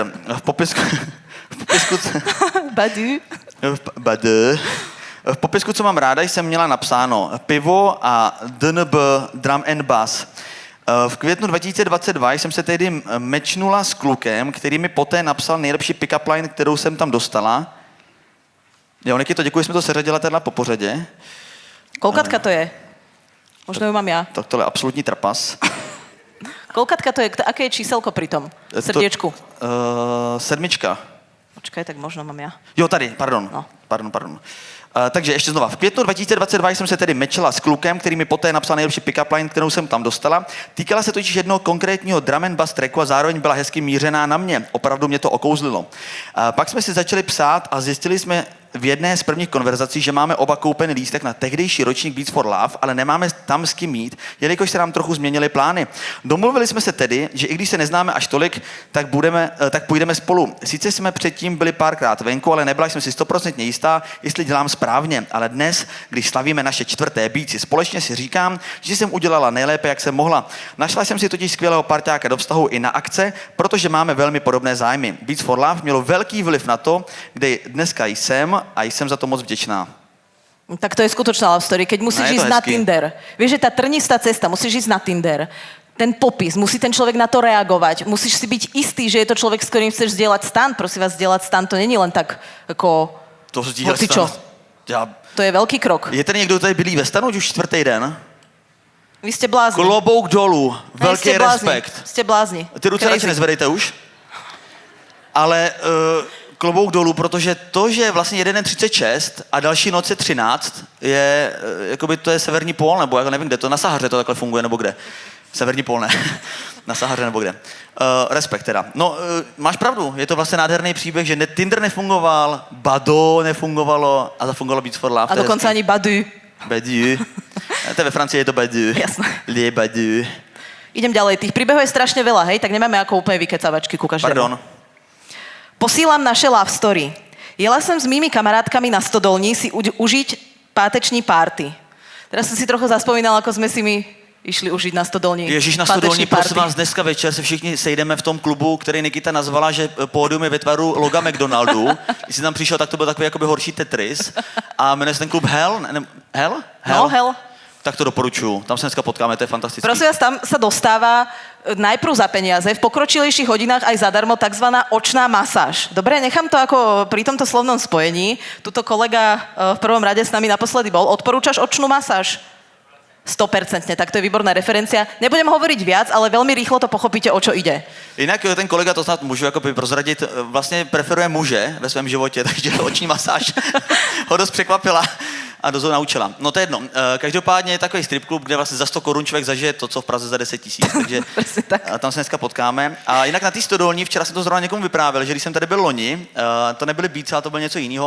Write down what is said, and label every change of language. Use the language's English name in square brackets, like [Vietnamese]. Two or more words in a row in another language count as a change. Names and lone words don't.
[Czech] V popisku V popisku, co mám ráda, jsem měla napsáno pivo a DNB, [English] drum and bass. [Czech] V květnu 2022 jsem se tehdy mečnula s klukem, který mi poté napsal nejlepší [English] pick-up line, [Czech] kterou jsem tam dostala. Jo, Nikito, děkuji, jsme to seřadila teda po pořadě. [Slovak] Kolkatka to je? Možno ju mám ja. [Czech] Tak tohle je absolutní trapas. [Slovak] Kolkatka to je, aké je číselko pri tom? Srdiečku. 7. Počkaj, tak možno mám ja. [Czech] Jo, tady, pardon. No. Pardon. Takže ještě znova. V květnu 2022 jsem se tedy mečela s klukem, který mi poté napsal nejlepší [English] pick-up line, [Czech] kterou jsem tam dostala. Týkala se totiž jednoho konkrétního [English] drum and bass [Czech] tracku a zároveň byla hezky mířená na mě. Opravdu mě to okouzlilo. Pak jsme si začali psát a zjistili jsme v jedné z prvních konverzací, že máme oba koupený lístek na tehdejší ročník Beats for Love, ale nemáme tam s kým jít, jelikož se nám trochu změnily plány. Domluvili jsme se tedy, že i když se neznáme až tolik, tak půjdeme spolu. Sice jsme předtím byli párkrát venku, ale nebyla jsem si 100% jistá, jestli dělám správně, ale dnes, když slavíme naše 4. Bíci, společně si říkám, že jsem udělala nejlépe, jak jsem mohla. Našla jsem si totiž skvělého parťáka do vztahu i na akce, protože máme velmi podobné zájmy. Beats for Love mělo velký vliv na to, kde dneska jsem a jsem za to moc vděčná. [Slovak] Tak to je skutočná [English] love story. [Slovak] Keď musíš ísť na Tinder. Vieš, že tá trnistá cesta, musíš ísť na Tinder. Ten popis, musí ten človek na to reagovať. Musíš si byť istý, že je to človek, s ktorým chceš zdieľať stan. Prosím vás, zdieľať stan, to není len tak ako... To zdieľať stan. To je veľký krok. [Czech] Je tady někdo, kdo tady bydlí ve stanu už 4. den? [Slovak] Vy ste blázni. [Czech] Klobouk dolů, velký respekt. [Slovak] Ste blázni. [Czech] Ty ruce radši nezvedejte už. Ale klobouk dolů, protože to, že vlastně jeden je 36 a další noc je 13, je, jakoby to je severní pól, nebo já nevím, kde to, na Sahaře to takhle funguje, nebo kde. Severní pól, ne. Na Sahaře nebo kde. Respekt teda. No, máš pravdu, je to vlastně nádherný příběh, že Tinder nefungoval, Bado nefungovalo a zafungovalo Beats for Love. [Slovak] A dokonca ani Badu. [Czech] Badu. To ve Francii je to Badu. [Slovak] Jasné. Les Badu. Idem ďalej. Tých príbehov je strašne veľa, hej? Tak nemáme ako úplne vykecavačky ku každému. Pardon. Posílam naše [English] love story. [Slovak] Jela som s mými kamarátkami na Stodolní si užiť páteční párty. Teraz som si trochu zaspomínala, ako sme si my išli užiť na Stodolní. [Czech] Ježíš, na Stodolní, prosím vás, dneska večer se všichni sejdeme v tom klubu, který Nikita nazvala, že pódium je ve tvaru loga McDonaldu. Když jsi tam přišel, tak to byl takový jakoby horší Tetris. A jmenuje se ten klub Hell? Hell? No, Hell. Tak to doporučuju. Tam se dneska potkáme, to je fantastické. [Slovak] Prosím vás, tam sa dostáva najprv za peniaze, v pokročilejších hodinách aj zadarmo takzvaná očná masáž. Dobre, nechám to ako pri tomto slovnom spojení. Tuto kolega v prvom rade s nami naposledy bol. Odporúčaš očnú masáž? 100%, tak to je výborná referencia. Nebudem hovoriť viac, ale veľmi rýchlo to pochopíte, o čo ide. [Czech] Jinak ten kolega, to snad můžu jakoby prozradit, vlastně preferuje muže ve svém životě, takže oční masáž ho dost překvapila a dost ho naučila. No to je jedno. Každopádně je takový strip klub, kde vlastně za 100 korun člověk zažije to, co v Praze za 10 000. Takže tam se dneska potkáme. A jinak na té Stodolní, včera jsem to zrovna někomu vyprávěl, že když jsem tady byl loni, to nebyly Beats, ale to bylo něco jiného.